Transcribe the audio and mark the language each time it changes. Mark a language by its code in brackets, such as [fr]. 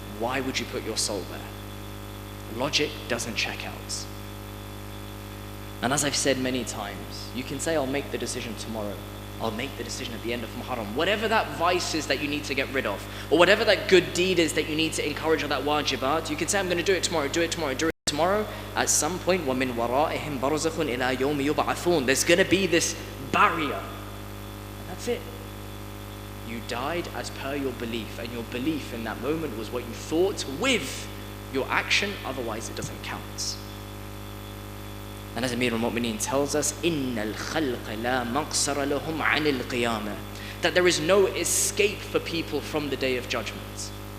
[en] Why would you put your soul there? Logic doesn't check out. And as I've said many times, you can say, I'll make the decision tomorrow. I'll make the decision at the end of Muharram. Whatever that vice is that you need to get rid of, or whatever that good deed is that you need to encourage, or that wajibat, you can say, I'm going to do it tomorrow, do it tomorrow, do it tomorrow. At some point, [ar] وَمِنْ وَرَائِهِمْ بَرْزَخٌ إِلَى يَوْمِ يُبْعَثُونَ. [en] There's going to be this barrier. And that's it. You died as per your belief, and your belief in that moment was what you thought with your action, otherwise it doesn't count. And as Amir al-Mu'mineen tells us, [ar] إِنَّ الْخَلْقَ لَا مَقْصَرَ لَهُمْ عَنِ الْقِيَامَةِ, [en] that there is no escape for people from the day of judgment.